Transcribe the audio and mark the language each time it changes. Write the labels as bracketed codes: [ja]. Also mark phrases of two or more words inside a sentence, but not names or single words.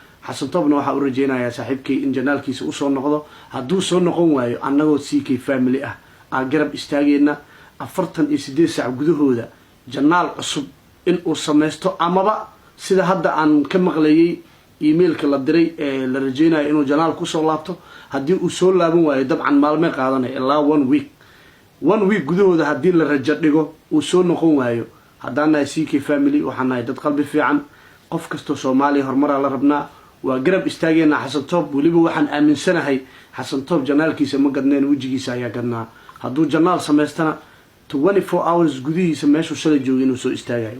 [so] Xasan Toobna waxaa u rajaynayaa saaxiibkay in janaalkiisa u soo noqdo. Hadduu soo noqon waayo, annagoo C K family ah, aan garab istaagayna. Afartan iyo siddeed saac gudahooda janaal cusub in uu samaysto, amaba sida hadda aan ka maqlayay emailka la diray ee la rajaynayo inuu janaal ku soo laabto. Haddii uu soo laaban waayo, dabcan maalmay qaadanaya ilaa [en] one week. One week [so] gudahooda haddii la rajo dhigo, uu soo noqon waayo. Haddaan nahay C K family, waxaan nahay dad qalbi fiican. Qof kastoo Soomaaliya horumaraa la rabnaa. Waa garab istaagayna Xasan Toob. Weliba waxaan aaminsanahay Xasan Toob janaalkiisa ma gadneen, wejigiisa ayaa gadnaa. Hadduu janaal samaystana, [en] twenty-four hours [so] gudihiisa meeshuu shalay joogay inuu soo istaagayo.